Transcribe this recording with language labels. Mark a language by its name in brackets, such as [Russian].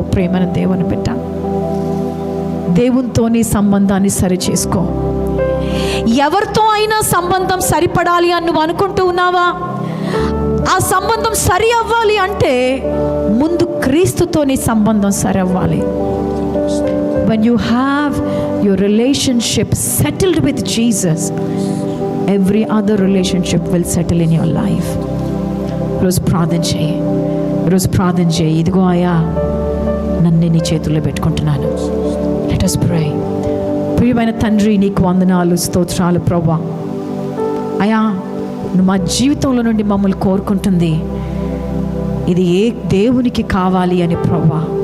[Telugu] ప్రేమన దేవుని బిడ్డ, దేవునితో నీ సంబంధాన్ని సరి చేసుకో. ఎవరితో అయినా సంబంధం సరిపడాలి అని నువ్వు అనుకుంటూ ఉన్నావా? ఆ సంబంధం సరి అవ్వాలి అంటే ముందు క్రీస్తుతో నీ సంబంధం సరి అవ్వాలి. [English] When you have your relationship settled with Jesus, every other relationship will settle in your life. [Telugu] రోజు ప్రార్థన చేయి, రోజు ప్రార్థన చేయి. ఇదిగో అయ్యా, నన్ను నీ చేతుల్లో పెట్టుకుంటున్నాను. [English] Let us pray. [Telugu] ప్రియమైన తండ్రి, నీకు వందనాలు, స్తోత్రాలు ప్రభువా. అయ్యా, నువ్వు మా జీవితంలో నుండి మమ్మల్ని కోరుకుంటుంది ఇది ఏ దేవునికి కావాలి అని ప్రభువా.